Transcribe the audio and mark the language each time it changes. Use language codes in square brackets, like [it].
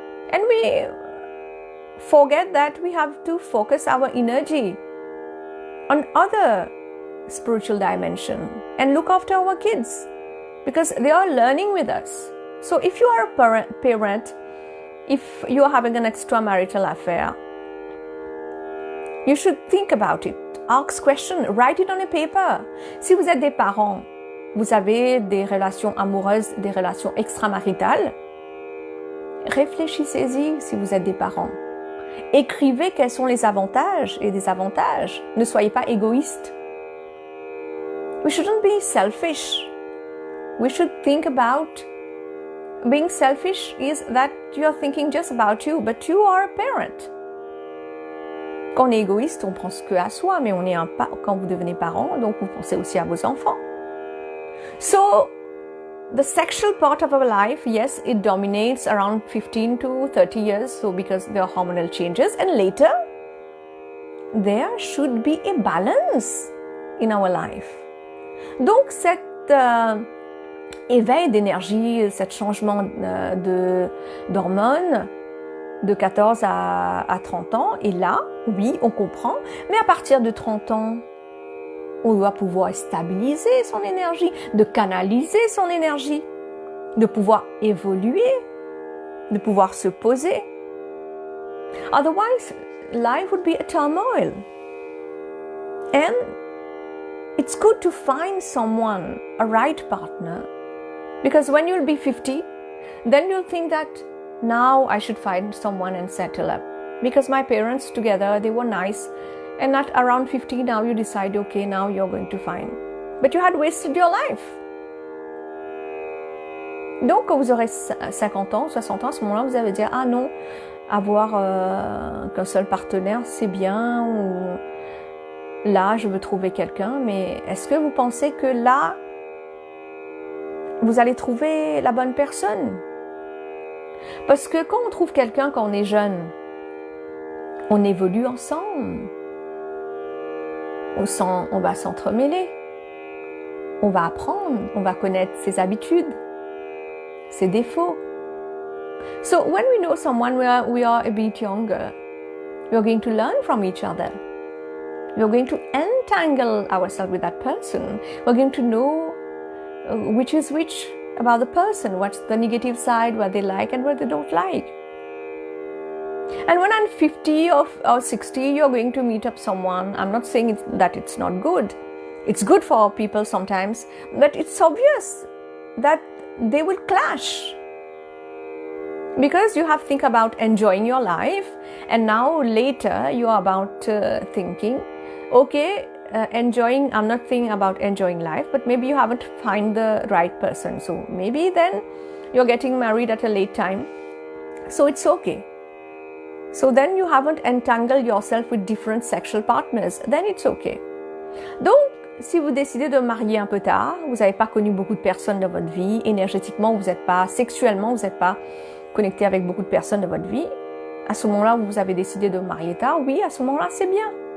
[en] And we forget that we have to focus our energy on other spiritual dimension and look after our kids because they are learning with us. So if you are a parent, if you are having an extramarital affair, you should think about it. Ask questions, write it on a paper. [fr] Si vous êtes des parents, vous avez des relations amoureuses, des relations extramaritales, réfléchissez-y si vous êtes des parents. Écrivez quels sont les avantages et désavantages. Ne soyez pas égoïste. [en] We shouldn't be selfish. We should think about being selfish is that you are thinking just about you, but you are a parent. [fr] Quand on est égoïste, on pense que à soi, mais quand vous devenez parent, donc vous pensez aussi à vos enfants. [en] So, the sexual part of our life, yes, it dominates around 15 to 30 years, so because there are hormonal changes, and later, there should be a balance in our life. [fr] Donc, cet éveil d'énergie, cet changement d'hormones, de 14 à 30 ans, et là, oui, on comprend, mais à partir de 30 ans, on doit pouvoir stabiliser son énergie, de canaliser son énergie, de pouvoir évoluer, de pouvoir se poser. [en] Otherwise, life would be a turmoil. And it's good to find someone, a right partner, because when you'll be 50, then you'll think that now I should find someone and settle up. Because my parents together, they were nice. And at around 50, now you decide, okay, now you're going to find. But you had wasted your life. [fr] Donc, quand vous aurez 50 ans, 60 ans, à ce moment-là, vous allez dire, ah non, avoir qu'un seul partenaire, c'est bien. là, je veux trouver quelqu'un, mais est-ce que vous pensez que là, vous allez trouver la bonne personne? Parce que quand on trouve quelqu'un quand on est jeune, on évolue ensemble. On va s'entremêler. On va apprendre, on va connaître ses habitudes, ses défauts. [en] So when we know someone we are a bit younger, we are going to learn from each other. We are going to entangle ourselves with that person. We are going to know which is which about the person, what's the negative side, what they like and what they don't like. And when I'm 50 or 60, you're going to meet up someone. I'm not saying that it's not good. It's good for people sometimes, but it's obvious that they will clash. Because you have to think about enjoying your life, and now later you are about thinking, okay, enjoying, I'm not thinking about enjoying life, but maybe you haven't found the right person. So maybe then you're getting married at a late time. So it's okay. So then you haven't entangled yourself with different sexual partners. Then it's okay. [fr] Donc, si vous décidez de marier un peu tard, vous n'avez pas connu beaucoup de personnes dans votre vie, énergétiquement, vous n'êtes pas, sexuellement, vous n'êtes pas connecté avec beaucoup de personnes dans votre vie, à ce moment-là, vous avez décidé de marier tard, oui, à ce moment-là, c'est bien.